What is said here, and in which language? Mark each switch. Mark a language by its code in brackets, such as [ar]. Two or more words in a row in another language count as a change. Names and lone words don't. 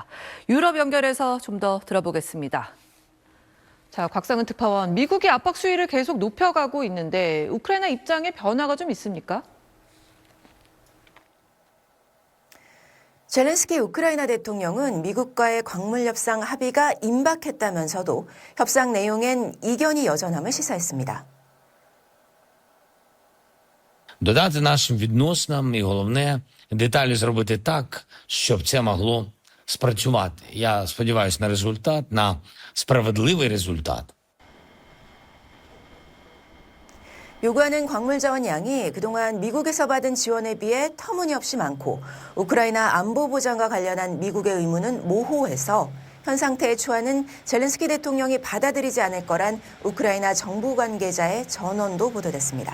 [ko] 유럽 연결해서 좀 더 들어보겠습니다. 자, 곽상은 특파원, 미국이 압박 수위를 계속 높여가고 있는데 우크라이나 입장에 변화가 좀 있습니까? 젤렌스키 우크라이나 대통령은 미국과의 광물 협상 합의가 임박했다면서도 협상 내용엔 이견이 여전함을 시사했습니다. [uk] Додати нашим відносинам і головне деталі зробити так, щоб це могло спрацювати. Я сподіваюся на результат, на справедливий результат. [ko] 요구하는 광물 자원 양이 그동안 미국에서 받은 지원에 비해 터무니없이 많고 우크라이나 안보 보장과 관련한 미국의 의무는 모호해서 현 상태에 처하는 젤렌스키 대통령이 받아들이지 않을 거란 우크라이나 정부 관계자의 전언도 보도됐습니다.